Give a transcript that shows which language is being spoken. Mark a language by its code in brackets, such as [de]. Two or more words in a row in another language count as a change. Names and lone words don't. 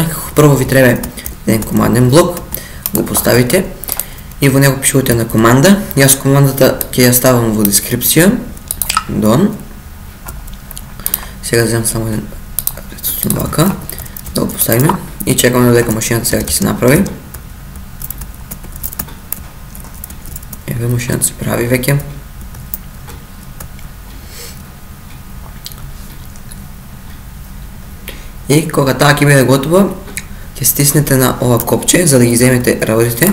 [bg] Първо ви трябва един команден блок, го поставите и в него пишете на команда. [mk] И аз командата ќе я ставам в дескрипция. [bg] Done. Сега вземам само един блока да го поставим и [mk] чекаме дека машината сега ќе се направи. Еве машината се прави веќе. И кога таа ќе биде готова, ќе стиснете на ова копче за да ги земете работите.